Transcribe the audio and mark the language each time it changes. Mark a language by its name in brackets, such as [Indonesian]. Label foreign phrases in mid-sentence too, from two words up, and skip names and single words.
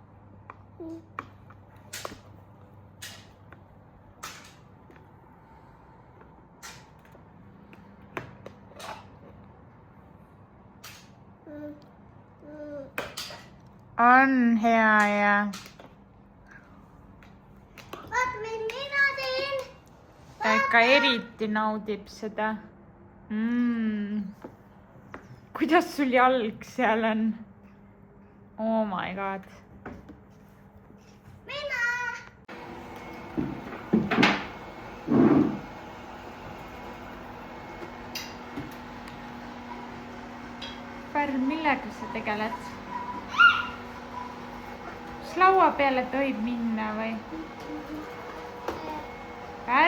[Estonian] On hea ja. Vaat, mina teen. Ta ikka eriti naudib seda. Kuidas sul jalg seal on? [English] Oh my god. [Estonian] Mina. Pärl, millega sa tegeled? Kas laua peale tohib minna või?